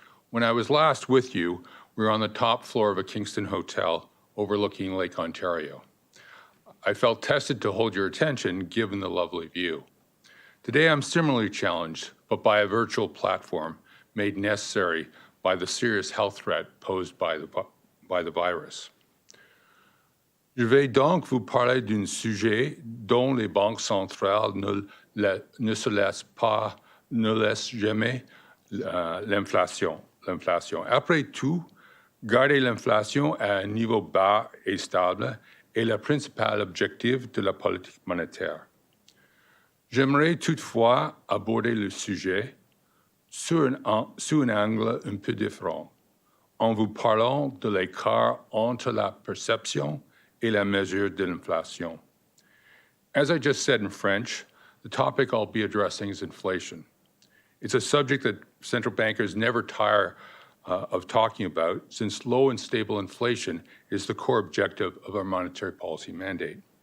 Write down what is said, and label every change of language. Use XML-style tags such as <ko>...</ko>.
<en>When I was last with you, we were on the top floor of a Kingston hotel overlooking Lake Ontario. I felt tested to hold your attention given the lovely view. Today I'm similarly challenged, but by a virtual platform made necessary by the serious health threat posed by the virus.</en> <fr>Je vais donc vous parler d'un sujet dont les banques centrales ne se laissent jamais l'inflation. Après tout, garder l'inflation à un niveau bas et stable est le principal objectif de la politique monétaire. J'aimerais toutefois aborder le sujet sous un angle un peu différent, en vous parlant de l'écart entre la perception et la mesure de l'inflation.</fr> <en>As I just said in French, the topic I'll be addressing is inflation. It's a subject that central bankers never tire of talking about, since low and stable inflation is the core objective of our monetary policy mandate.</en>